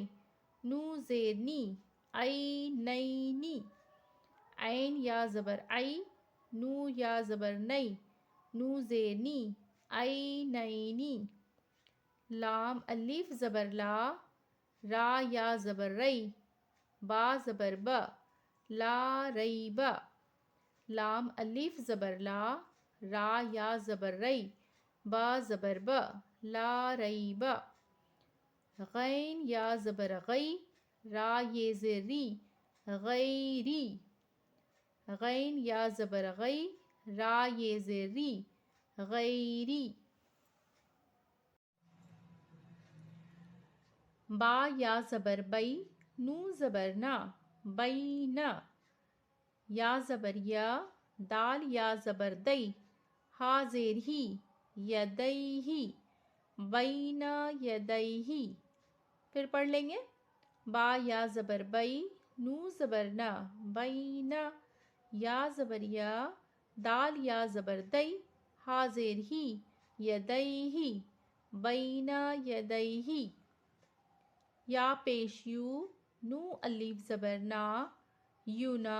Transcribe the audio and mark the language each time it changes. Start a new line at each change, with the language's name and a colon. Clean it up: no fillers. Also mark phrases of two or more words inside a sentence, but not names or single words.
Urdu: نو زیر نی، اینینی۔ عین یا زبر ای، نو یا زبر نئی، نو زیر نی، اینینی۔ لام الف زبر لا، را یا زبر رئی، با زبر با، لا ریبا۔ لام الف زبر لا، را یا زبر رئی، با زبر با، لا ریبا۔ غین یا زبر غی، را یہ زیر ری، غیری۔ غین یا زبر غی، را یہ زیر ری، غیری۔ با یا زبر بئی، نو زبر نا، بینا۔ یا زبر یا، دال یا زبر دئی، ہا زیر ہی، یدیہی۔ بینا یدیہی۔ پھر پڑھ لیں گے۔ با یا زبر بئی، نو زبر نا، بینا۔ یا زبر یا، دال یا زبر دئی، ہا زیر ہی، یدیہی۔ بینا یدیہی۔ یا پیش یو، نو الف زبر نا، یونا۔